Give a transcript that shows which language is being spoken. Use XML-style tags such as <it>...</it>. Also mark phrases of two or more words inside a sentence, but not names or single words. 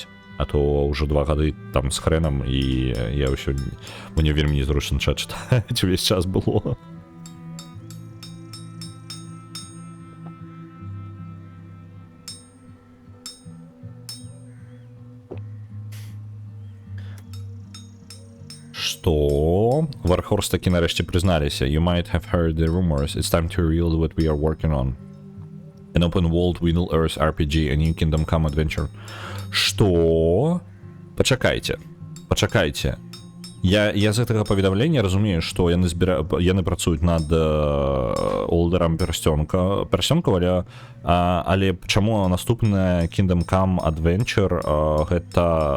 <be>А то ўжо 2 гады там з хрэнам, і я ўсё, мне вельмі незручна чат чытаць увесь час было. Што? Warhorse такі нарэшце прызналіся.</be> <en>You might have heard the rumors. It's time to reveal what we are working on. An open world Middle Earth RPG, a new Kingdom Come adventure.</en> <be>Што? Пачакайце. Я з гэтага паведамлення разумею, што яны працуюць над олдерам персёнка, але чаму наступная Kingdom Come Adventure гэта...</be>